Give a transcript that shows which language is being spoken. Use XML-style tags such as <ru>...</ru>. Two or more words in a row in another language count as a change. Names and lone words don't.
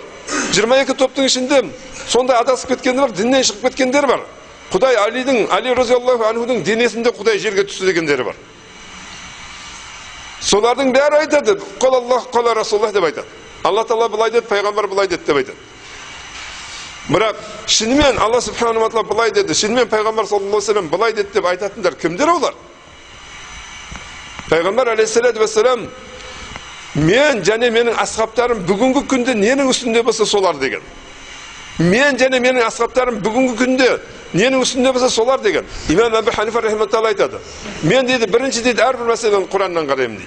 <kk>22 топтың ішінде сонда адасып кеткендер бар, діннен шығып кеткендер бар. Құдай Али</kk> <ar>رضي الله عنه</ar> <kk>денесінде Құдай жерге түсті дегендері бар. Солардың бәрі айтады, қол Аллах, қол Расулаллах деп айтады. Алла Тағала былай деді, пайғамбар былай деді деп айтады. Бірақ шынымен</kk> <ar>الله سبحانه وتعالى</ar> <kk>былай деді, шынымен пайғамбар</kk> <ar>صلى الله عليه وسلم</ar> <kk>былай деді деп айтатындар кімдер олар? Пайғамбар</kk> <ar>عليه الصلاة والسلام</ar> <kk>Мен және менің асхабтарым бүгінгі күнде ненің үстінде болса солар деген. Мен және менің асхабтарым бүгінгі күнде ненің үстінде болса солар деген. Имам Абу Ханифа рахиматулла айтады. Мен дейді, бірінші дейді, әрбір мәселені Құраннан қараймын дейді.</kk>